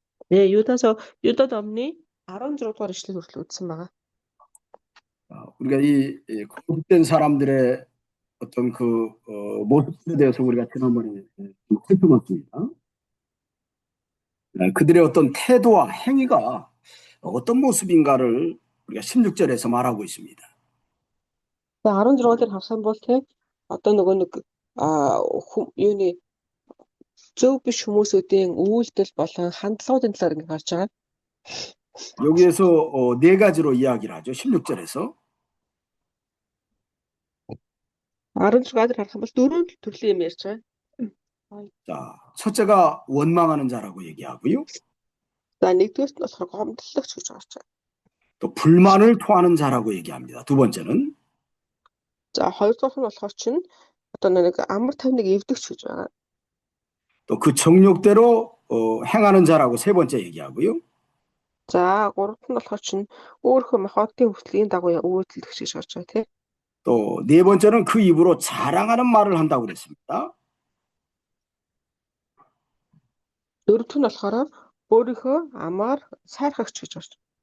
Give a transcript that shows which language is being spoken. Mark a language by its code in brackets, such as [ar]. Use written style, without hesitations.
[mn] 네, Юда номны 16 дугаар ишлэл хүртэл үзсэн байгаа. [ko] 우리가 이 거듭된 사람들의 어떤 그 모습에 대해서 우리가 지난번에 살펴봤습니다. 그들의 어떤 태도와 행위가 어떤 모습인가를 우리가 16절에서 말하고 있습니다. [mn] За 16 дээр харсан бол те одоо нөгөө нэг юуны зөв биш хүмүүсүүдийн үйлдэл болон хандлагуудын талаар ингэ харж байгаа. [ko] 여기에서 네 가지로 이야기를 하죠. 16절에서. [mn] 16 дээр харах юм бол дөрвөн төрлийн юм ярьж байгаа. [ko] 자, 첫째가 원망하는 자라고 얘기하고요. [mn] За нэгдүгээрт нь болохоор гомдлогч гэж гарч байгаа. [ko] 또 불만을 토하는 자라고 얘기합니다. 두 번째는. [mn] За хоёрдугаар нь болохоор чинь одоо нэг амар тайвныг эвдэгч гэж байгаа. [ko] 또 그 정욕대로 행하는 자라고 세 번째 얘기하고요. [mn] За гуравт нь болохоор чинь өөрийнхөө махбодын хүртлийн дагуу үйлдэлгч гэж гарч байгаа тийм. [ko] 또 네 번째는 그 입으로 자랑하는 말을 한다고 그랬습니다. [mn] дөрөвт нь болохоор өөрийнхөө амаар сайрхагч гэж гарч.